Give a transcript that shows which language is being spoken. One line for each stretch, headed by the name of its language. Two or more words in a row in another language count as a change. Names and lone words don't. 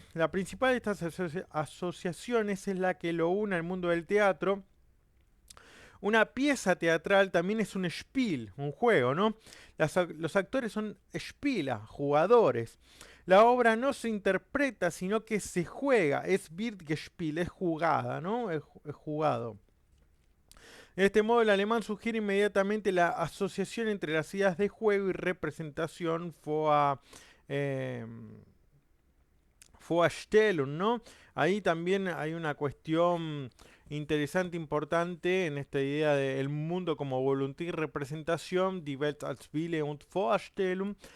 Spanish: La principal de estas asociaciones es la que lo une al mundo del teatro. Una pieza teatral también es un Spiel, un juego, ¿no? Los actores son Spieler, jugadores. La obra no se interpreta, sino que se juega.
German: Es wird gespielt,
Spanish: es jugada, ¿no? Es jugado. De este modo, el alemán sugiere inmediatamente la asociación entre las ideas de juego y representación eh, Vorstellung, ¿no? Ahí también hay una cuestión interesante, importante en esta idea del mundo como voluntad y representación,
German: die Welt als Wille und Vorstellung.